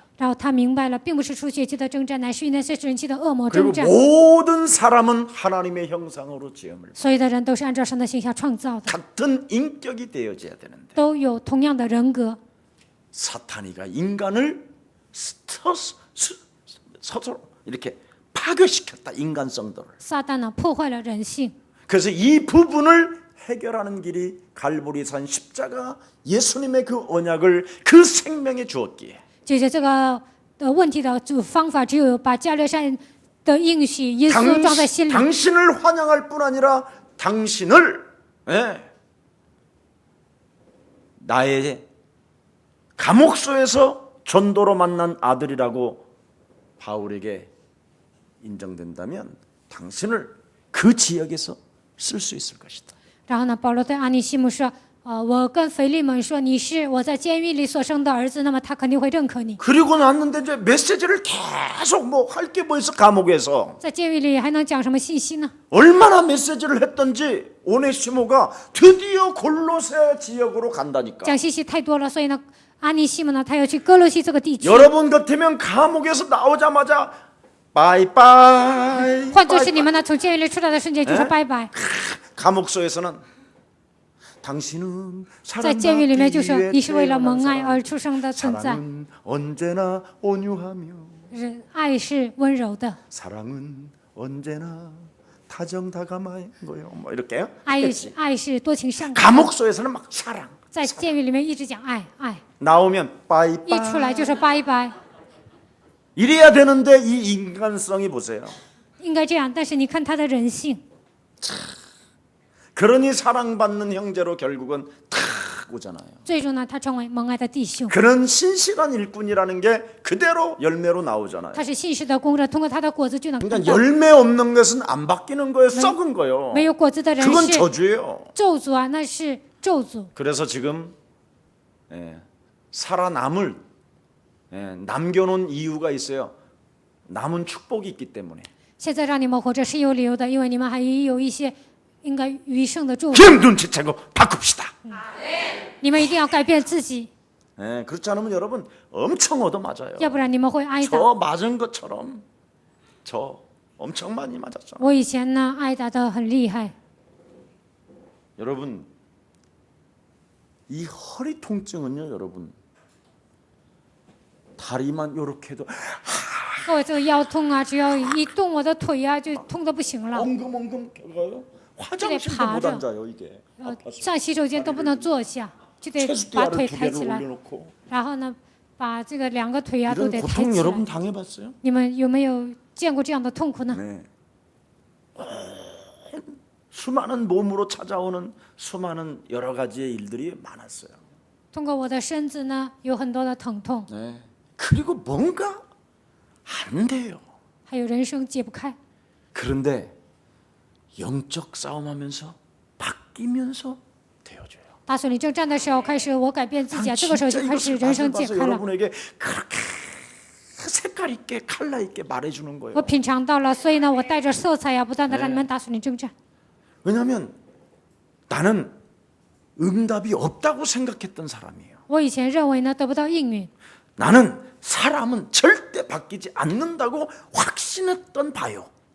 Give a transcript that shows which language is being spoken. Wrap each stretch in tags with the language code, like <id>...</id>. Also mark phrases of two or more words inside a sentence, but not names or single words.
<zh>然后他明白了，并不是出血气的征战，乃是与那些人气的恶魔</zh> <ko>그리고</ko> <zh>征战。</zh> <ko>모든 사람은 하나님의 형상으로 지음을</ko> <zh>所有的人都是按照神的形象创造的，</zh> <ko>같은 인격이 되어져야 되는데</ko> <zh>都有同样的人格。</zh> <ko>사탄이가 인간을 스스로 이렇게 파괴시켰다. 인간성도를.</ko> <zh>撒旦呢，破坏了人性。</zh> <ko>그래서 이 부분을 해결하는 길이 갈보리산 십자가 예수님의 그 언약을 그 생명에 주었기에</ko> <zh>解决这个问题的方法，只有把加略山的应许耶稣装在心里。</zh> <ko>당신을 환영할 뿐 아니라 당신을 나의 감옥소에서 전도로 만난 아들이라고 바울에게 인정된다면 당신을 그 지역에서 쓸 수 있을 것이다.</ko> <zh>然后呢，保罗对阿尼西姆说：“我跟腓利门说，你是我在监狱里所生的儿子，那么他肯定会认可你。</zh> <ko>그리고 났는데 이제 메시지를 계속 뭐 할 게 뭐 있어 감옥에서</ko> <zh>在监狱里还能讲什么信息呢？</zh> <ko>얼마나 메시지를 했던지 오네시모가 드디어 골로새 지역으로 간다니까.</ko> <zh>讲信息太多了，所以呢，阿尼西姆呢，他要去哥罗西这个地区。</zh> <ko>여러분 같으면 감옥에서 나오자마자 바이바이.</ko> <zh>换作是你们呢，从监狱里出来的瞬间就说拜拜。</zh> <ko>감옥소에서는 당신은</ko> <zh>在监狱里面就说</zh> <ko>사랑받기</ko> <zh>你是为了</zh> <ko>위해</ko> <zh>蒙爱</zh> <ko>태어난</ko> <zh>而出生的存在，</zh> <ko>사랑은 언제나 온유하며</ko> <zh>爱是温柔的，</zh> <ko>사랑은 언제나 다정다감한 거요. 뭐 이렇게요.</ko> <zh>爱是多情善感。</zh> <ko>감옥소에서는 막 사랑.</ko> <zh>在监狱里面一直讲爱爱，</zh> <ko>나오면</ko> <zh>一出来</zh> <ko>바이바이.</ko> <zh>就说拜拜，</zh> <ko>이래야 되는데 이 인간성이 보세요.</ko> <zh>应该这样。但是你看他的人性，</zh> <ko>그러니 사랑받는 형제로 결국은 탁 오잖아요.</ko> <zh>最终呢，他成为蒙爱的弟兄。</zh> <ko>그런 신실한 일꾼이라는 게 그대로 열매로 나오잖아요.</ko> <zh>他是信实的工人，通过他的果子就能看</zh> <ko>그러니까</ko> <zh>到。</zh> <ko>열매 없는 것은 안 바뀌는 거예요. 썩은 거요.</ko> <zh>没有果子的人</zh> <ko>그건</ko> <zh>是</zh> <ko>저주예요.</ko> <zh>咒诅啊，那是咒诅。</zh> <ko>그래서 지금 살아남을 남겨놓은 이유가 있어요. 남은 축복이 있기 때문에.</ko> <zh>现在让你们活着是有理由的，因为你们还有一些应该余剩的祝福。</zh> <ko>그냥 눈치채고 바꿉시다.</ko> <zh>你们一定要改变自己，</zh> <ko>그렇지 않으면 여러분 엄청 얻어맞아요.</ko> <zh>要不然你们会挨打。</zh> <ko>저 맞은 것처럼 저 엄청 많이 맞았잖아.</ko> <zh>我以前呢挨打的很厉害，</zh> <ko>여러분 이 허리 통증은요, 여러분 다리만 요렇게 해도</ko> <zh>我这个腰痛啊，只要一动我的腿啊，就痛得不行了。</zh> <ko>엉금엉금 가요. 화장실도 못 앉아요, 이게. 아파서.</ko> <zh>上洗手间都不能坐下，就得把 체스티아를 腿</zh> <ko>두</ko> <zh>抬</zh> <ko>개를</ko> <zh>起来，</zh> <ko>올려놓고</ko> <zh>然后呢，把这个两个腿啊都</zh> <ko>이런</ko> <zh>得抬</zh> <ko>고통</ko> <zh>起</zh> <ko>여러분</ko> <zh>来。</zh> <ko>당해봤어요?</ko> <zh>你们有没有见过这样的痛苦呢？</zh> <ko>네. 수많은 몸으로 찾아오는 수많은 여러 가지의 일들이 많았어요.</ko> <zh>通过我的身子呢，有很多的疼痛，</zh> <ko>네. 그리고 뭔가 안 돼요.</ko> <zh>还有人生解不开。</zh> <ko>그런데 영적 싸움하면서 바뀌면서 되어져요.</ko> <zh>打水灵征战的时候，开始我改变自己啊，</zh> <ko>난</ko> <zh>这个时候就</zh> <ko>진짜</ko> <zh>开始</zh> <ko>이것을</ko> <zh>人生</zh> <ko>맛을</ko> <zh>解</zh> <ko>봐서</ko> <zh>开了。</zh> <ko>여러분에게 그렇게 색깔 있게 칼라 있게 말해주는 거예요.</ko> <zh>我品尝到了，所以呢，我带着色彩呀，不断的让你们打水灵征战。</zh> <ko>왜냐하면 나는 응답이 없다고 생각했던 사람이에요.</ko> <zh>我以前认为呢，得不到应允，</zh> <ko>나는 사람은 절대 바뀌지 않는다고 확신했던 바요.</ko>